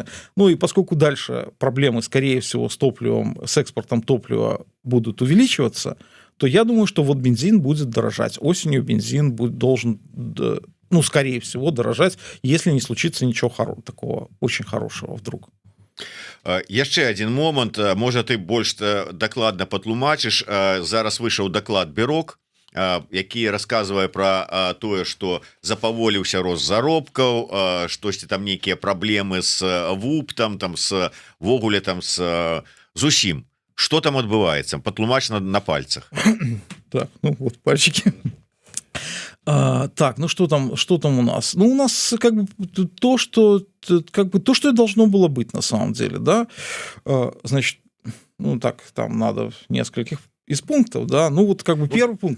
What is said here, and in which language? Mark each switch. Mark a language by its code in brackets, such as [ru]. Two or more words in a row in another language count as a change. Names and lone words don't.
[ru] Ну и поскольку дальше проблемы, скорее всего, с топливом, с экспортом топлива будут увеличиваться, то я думаю, что вот бензин будет дорожать. Осенью бензин должен... ну, скорее всего, дорожать, если не случится ничего такого очень хорошего вдруг. [be] Яшчэ один момант, можа ты больш дакладна патлумачыш. Зараз выйшаў даклад Бюрок, які расказвае пра тое, што запаволіўся рост заробкаў, штосьці там нейкія праблемы з ВУП, там з вогуле там з усім. Што там адбываецца? Патлумач на пальцах. [ru] Так, ну вот пальчики. Так, ну что там у нас? Ну, у нас как бы то, что и должно было быть на самом деле, да. Значит, ну так, там надо нескольких из пунктов, да. Ну, вот как бы первый пункт.